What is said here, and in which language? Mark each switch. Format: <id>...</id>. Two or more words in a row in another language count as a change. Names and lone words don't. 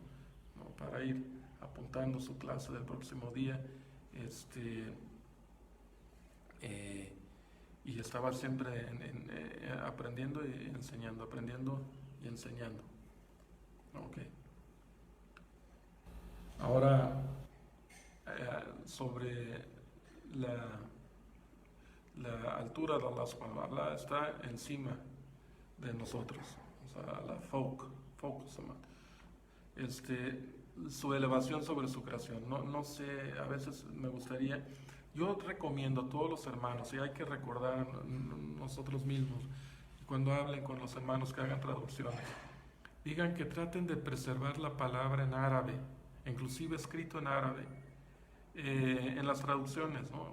<es>Para ir apuntando su clase del próximo día, y estaba siempre aprendiendo y enseñando, aprendiendo y enseñando. Ok. Ahora, sobre la altura de</es> <ar>الله سبحانه وتعالى,</ar> <es>está encima de nosotros, o sea, la fawq su elevación sobre su creación. No sé, a veces me gustaría, yo recomiendo a todos los hermanos, y hay que recordar nosotros mismos, cuando hablen con los hermanos que hagan traducciones, digan que traten de preservar la palabra en árabe, inclusive escrito en árabe, en las traducciones, ¿no?</es>